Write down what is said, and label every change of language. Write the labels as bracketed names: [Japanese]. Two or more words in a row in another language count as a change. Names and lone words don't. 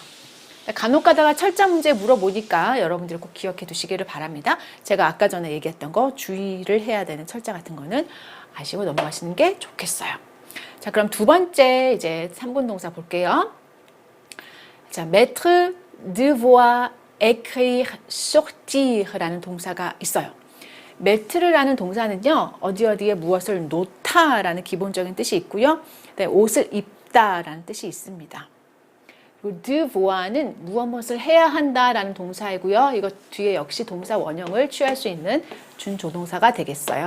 [Korean] 간혹 가다가 철자 문제 물어보니까 여러분들 꼭 기억해 두시기를 바랍니다. 제가 아까 전에 얘기했던 거 주의를 해야 되는 철자 같은 거는 아시고 넘어가시는 게 좋겠어요. 자, 그럼 두 번째 이제 3군 동사 볼게요. 자, [French] mettre, devoir, écrire, [Korean] sortir라는 동사가 있어요. 매트르라는 동사는요. 어디에 무엇을 놓다라는 기본적인 뜻이 있고요. 네, 옷을 입다라는 뜻이 있습니다. 그리고 devoir는 무엇을 해야 한다라는 동사이고요. 이거 뒤에 역시 동사 원형을 취할 수 있는 준조동사가 되겠어요.